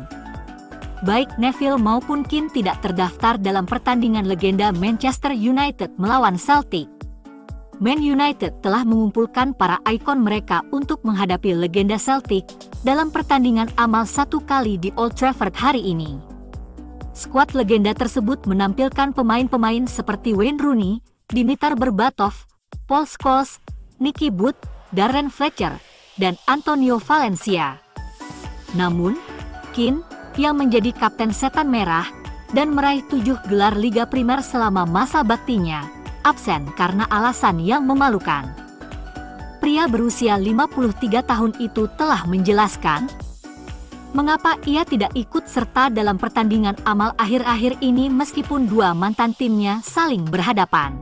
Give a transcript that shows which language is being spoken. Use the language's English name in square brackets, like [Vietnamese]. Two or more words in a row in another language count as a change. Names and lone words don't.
[Indonesian] Baik Neville maupun Keane tidak terdaftar dalam pertandingan legenda Manchester United melawan Celtic. Man United telah mengumpulkan para ikon mereka untuk menghadapi legenda Celtic dalam pertandingan amal 1 kali di Old Trafford hari ini. Skuad legenda tersebut menampilkan pemain-pemain seperti Wayne Rooney, Dimitar Berbatov, Paul Scholes, Nicky Butt, Darren Fletcher, dan Antonio Valencia. Namun, Keane, yang menjadi kapten Setan Merah dan meraih 7 gelar Liga Primer selama masa baktinya, absen karena alasan yang memalukan. Pria berusia 53 tahun itu telah menjelaskan mengapa ia tidak ikut serta dalam pertandingan amal akhir-akhir ini meskipun dua mantan timnya saling berhadapan.